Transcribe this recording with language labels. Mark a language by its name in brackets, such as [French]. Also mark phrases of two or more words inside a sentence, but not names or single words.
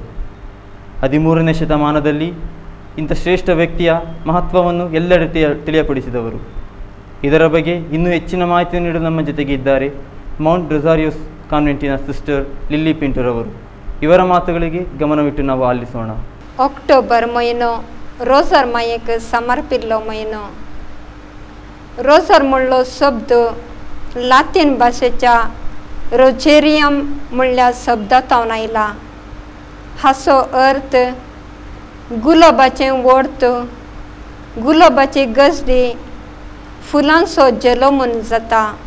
[Kannada] 13ನೇ ಶತಮಾನದಲ್ಲಿ ಇಂಥ ಶ್ರೇಷ್ಠ ವ್ಯಕ್ತಿಯ ಮಹತ್ವವನ್ನು ಎಲ್ಲೆಡೆ ತಿಳಿಯಪಡಿಸಿದವರು. ಇದರ ಬಗ್ಗೆ ಇನ್ನೂ ಹೆಚ್ಚಿನ ಮಾಹಿತಿ ನೀಡಲು ನಮ್ಮ ಜೊತೆಗೆ ಇದ್ದಾರೆ ಮೌಂಟ್ ರೊಸಾರಿಯೋಸ್ ಕಾನ್ವೆಂಟಿನ ಸಿಸ್ಟರ್ ಲಿಲ್ಲಿ ಪಿಂಟುರವರು. ಇವರ ಮಾತುಗಳಿಗೆ ಗಮನವಿಟ್ಟು ನಾವು ಆಲಿಸೋಣ. [Konkani] ऑक्टोबर महिनो रोजर मायेक समर्पिल्लो महिनो. रोजर म्हणलो शब्द लातीन भाषेच्या रोजेरियम म्हणल्या शब्दांतून आयला. हाचो अर्थ गुलाबाचें वोर्त, गुलाबाची गजडी, फुलांचो जलो म्हूण जाता.